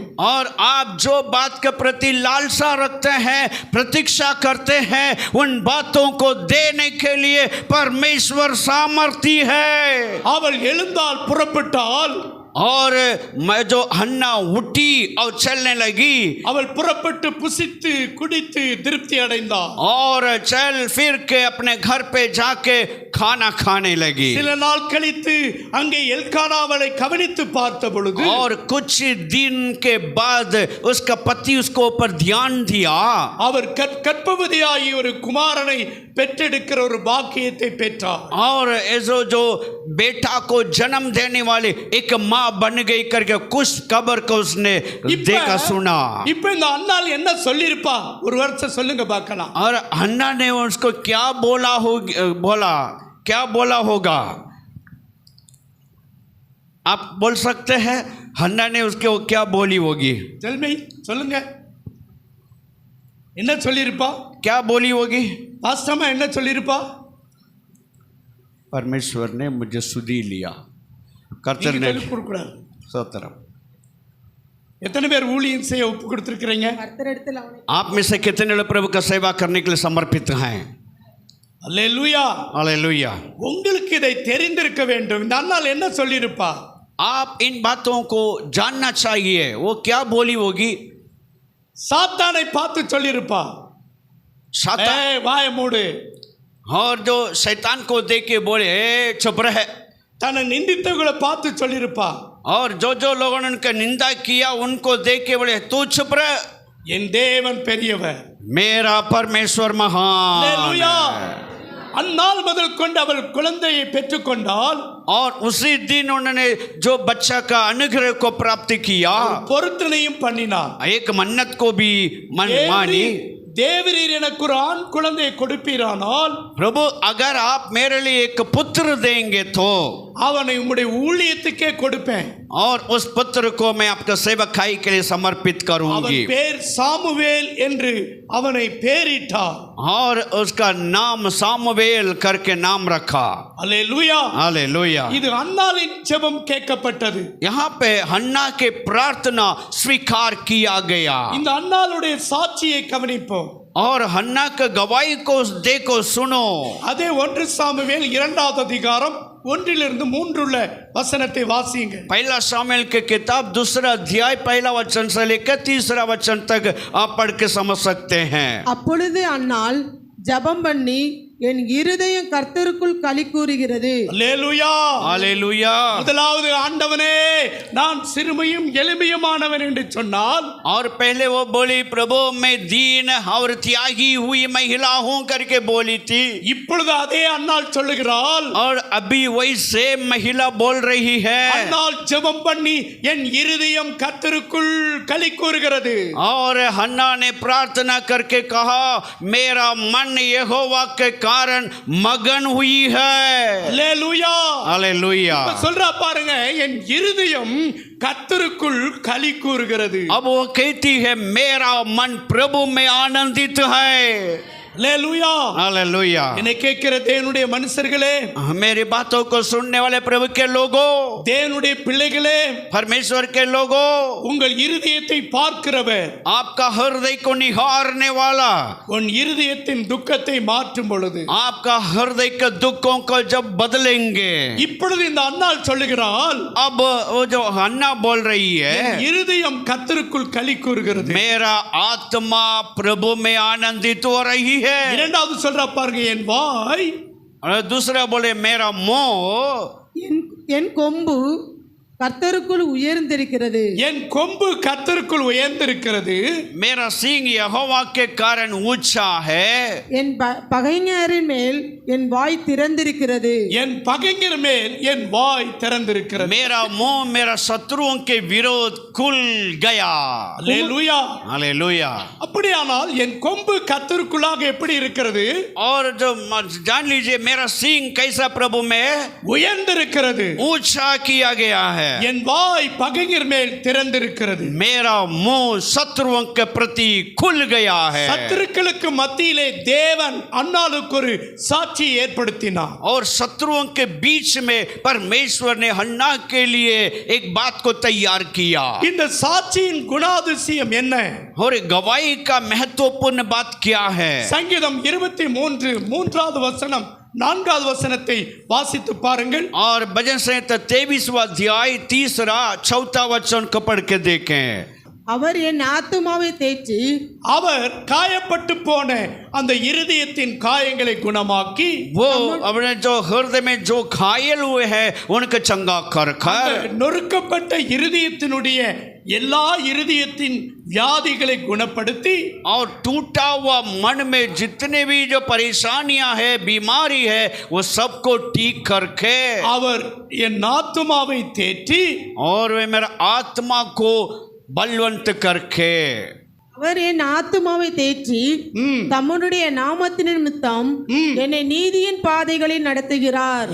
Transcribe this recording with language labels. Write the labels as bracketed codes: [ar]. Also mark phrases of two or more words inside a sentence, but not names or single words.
[hi] और आप जो बात के प्रति लालसा रखते हैं, प्रतीक्षा करते हैं, उन बातों को देने के लिए परमेश्वर सामर्थी है। [ta] அவள் எழுந்தால் புறப்பட்டால், [hi] और मैं जो हन्ना उठी और चलने लगी, [ta] அவள் புறப்பட்டு புசித்து குடித்து திருப்தி அடைந்தாள்। [hi] और चल फिर के अपने घर पे जाके खाना खाने लगी। [ta] சில நாள் கழித்து அங்கே எல்கானா அவளை கவனித்து பார்த்த பொழுது, [hi] और कुछ दिन के बाद उसका पति उसको ऊपर ध्यान दिया। [ta] அவர் கர்ப்பவதியாகி ஒரு குமாரனை பெற்றெடுக்கிற ஒரு பாக்கியத்தை பெற்றார்। [hi] और जो बेटा को जन्म देने वाले एक माँ बन गई करके कुछ खबर को उसने देखा सुना। [ta] இப்ப இந்த அன்னாள் என்ன சொல்லிருப்பா? ஒரு வருஷம் சொல்லுங்க பார்க்கலாம்। [hi] और हन्ना ने उसको क्या क्या बोला होगा? आप बोल सकते हैं हन्ना ने उसके क्या बोली होगी? [ta] செல்மை சொல்லுங்க, என்ன சொல்லிருப்பா? [hi] क्या बोली होगी? [ta] வாஸ்தவமா என்ன சொல்லிருப்பா? [hi] परमेश्वर ने मुझे सुधी लिया। कर्तर ने [ta] கொடுக்கூடாது। [hi] स्तोत्रम। [ta] எத்தனை பேர் ஊழியம் செய்ய ஒப்பு கொடுத்திருக்கிறீங்க? கர்த்தரிடத்தில் அவனை [hi] आप में से कितने लोग प्रभु का सेवा करने के लिए समर्पित हैं? [ta] அல்லேலூயா। [hi] हालेलुया। [ta] உங்களுக்கு இதை தெரிந்திருக்க வேண்டும்। இந்த அன்னாள் என்ன சொல்லிருப்பா? [hi] आप इन बातों को जानना चाहिए। वो क्या बोली होगी? [ta] சாத்தானை பார்த்து சொல்லிருப்பா, [hi] शैतान। [ta] ஏய் வாய மூடு। [hi] और जो शैतान को देख के बोले ए चुप रहे। [ta] தன்னை நிந்தித்தவர்களை பார்த்து சொல்லிருப்பா, [hi] और जो जो लोगों ने उनका निंदा किया उनको देख के बोले तू चुप रह, [ta] என் தேவன் பெரியவர்। [hi] मेरा परमेश्वर महान [ta] அல்லேலூயா। [hi] है। [ta] அந்நாள் முதல் கொண்டு அவள் குழந்தையை பெற்றுக்கொண்டால், [hi] और उसी दिन उन्होंने जो बच्चा का अनुग्रह को प्राप्त किया, [ta] பொருத்தனையும் பண்ணினார்। [hi] एक मन्नत को भी मानी। [ta] தேவரீர் எனக்கு ஒரு ஆண் குழந்தையை கொடுப்பீரானால், [hi] प्रभु अगर आप मेरे लिए एक पुत्र देंगे तो [ta] அவனை உம்முடைய ஊழியத்துக்கே கொடுப்பேன்। [hi] और उस पुत्र को मैं आपका सेवकाई के लिए समर्पित [ta] அவன் [hi] करूंगी। [ta] பேர் சாமுவேல் என்று அவனை பேரிட்டார்। [hi] और उसका नाम सामुवेल करके नाम रखा। [ta] அல்லேலூயா। [hi] हालेलुया। [ta] இது அன்னாளின் ஜெபம் கேட்கப்பட்டது। [hi] यहाँ पे हन्ना के प्रार्थना स्वीकार किया गया। [ta] இந்த அன்னாளுடைய சாட்சியை கவனிப்போம்। [hi] और हन्ना के गवाही को देखो, सुनो। [ta] அதே 1 சாமுவேல் 2வது அதிகாரம் 1-3 உள்ள வசனத்தை வாசியுங்க। [hi] पहला शामिल के किताब 2 अध्याय 1 वचन से लेकर 3 वचन तक आप पढ़ के समझ सकते हैं। [ta] அப்பொழுது அன்னாள் ஜெபம் பண்ணி என் இருதயம் கர்த்தருக்குள் களி கூறுகிறது. அல்லேலூயா। [hi] हालेलुया। [ta] முதலாவது ஆண்டவனே நான் சிறுமையும் எளிமையுமானவன் என்று சொன்னால், [hi] और पहले वो बोली प्रभु मैं दीन और त्यागी हुई महिला हूं करके बोली थी। [ta] இப்பொழுது அதே அன்னாள் சொல்லுகிறாள், [hi] और अभी वही सेम महिला बोल रही है। [ta] அன்னாள் ஜெபம் பண்ணி என் இருதயம் கர்த்தருக்குள் களி கூறுகிறது। [hi] और हन्ना ने प्रार्थना करके कहा मेरा मन यहोवा के कारण मगन हुई है। [ta] அல்லேலூயா. [hi] हालेलुया। [ta] இப்ப சொல்றா பாருங்க, என் இருதயம் கர்த்தருக்குள் களி கூறுகிறது. [hi] अब वो कहती है मेरा मन प्रभु में आनंदित है। [ta] அல்லேலூயா. [hi] हालेलुया। [ta] என்னை கேட்கிற தேவனுடைய மனுஷர்களே, [hi] मेरी बातों को सुनने वाले प्रभु के लोगों, [ta] தேவனுடைய பிள்ளைகளே, [hi] परमेश्वर के लोगों, [ta] உங்கள் இருதயத்தை பார்க்கிறவர், [hi] आपका हृदय को निहारने वाला, [ta] உன் இருதயத்தின் துக்கத்தை மாற்றும் பொழுது, [hi] आपका हृदय के दुखों को जब बदलेंगे। [ta] இப்பொழுது இந்த அன்னாள் சொல்லுகிறாள், [hi] अब वो जो अन्ना बोल रही [ta] என் [hi] है, [ta] இருதயம் கர்த்தருக்குள் களி கூறுகிறது. [hi] मेरा आत्मा प्रभु में आनंदित हो रही है। [ta] இரண்டாவது சொல்றா பாருங்க, என் வாய், [hi] और दूसरा बोले मेरा मुंह, [ta] என் கொம்பு கர்த்தருக்குள் உயர்ந்திருக்கிறது. என் கொம்பு கர்த்தருக்குள் உயர்ந்திருக்கிறது. [hi] मेरा सींग यहोवा के कारण ऊंचा है। [ta] என் பகைஞரின் மேல் என் வாய் திறந்திருக்கிறது. என் பகைஞர் மேல் என் வாய் திறந்திருக்கிறது. [hi] मेरा मुंह मेरा शत्रुओं के विरोध खुल गया। [ta] அல்லேலூயா. [hi] हालेलुया। [ta] அப்படியானால் என் கொம்பு கர்த்தருக்குள்ளாக எப்படி இருக்கிறது? [hi] और जो जान लीजिए मेरा सींग कैसा प्रभु में [ta] உயர்ந்திருக்கிறது. [hi] ऊंचा किया गया है। [ta] என் வாய் பகைஞர் மேல் திறந்திருக்கிறது. [hi] मेरा मुंह शत्रुओं के प्रति खुल गया है। [ta] சத்துருக்களுக்கு மத்தியிலே தேவன் அன்னாளுக்கு ஒரு சாட்சி ஏற்படுத்தினார். [hi] और शत्रुओं के बीच में परमेश्वर ने हन्ना के लिए एक बात को तैयार किया। [ta] இந்த சாட்சியின் குணாதிசயம் என்ன? [hi] और गवाही का महत्वपूर्ण बात क्या है? [ta] சங்கீதம் 23 மூன்றாவது வசனம் 4வது வசனத்தை வாசித்து பாருங்கள். [hi] और भजन संहिता 23वां अध्याय 3 4 वचन को पढ़ के देखें। [ta] அவர் என் ஆத்துமாவை தேய்ச்சி அவர் காயப்பட்டு போன அந்த இருதயத்தின் காயங்களை குணமாக்கி, [hi] वो अपने जो हृदय में जो घायल हुए हैं उनको चंगा कर कर, [ta] நொறுக்கப்பட்ட இருதயத்தினுடைய எல்லா இருதயத்தின் வியாதிகளை குணப்படுத்தி, [hi] और टूटा हुआ मन में जितने भी जो परेशानियां है बीमारी है वो सबको ठीक करके, [ta] அவர் என் ஆத்துமாவை தேற்றி, [hi] और वे मेरा आत्मा को बलवंत करके, [ta] அவர் என் ஆத்துமாவை தேய்ச்சி தம்முடைய நாமத்தின் நிமித்தம் என்னை நீதியின் பாதைகளில் நடத்துகிறார்.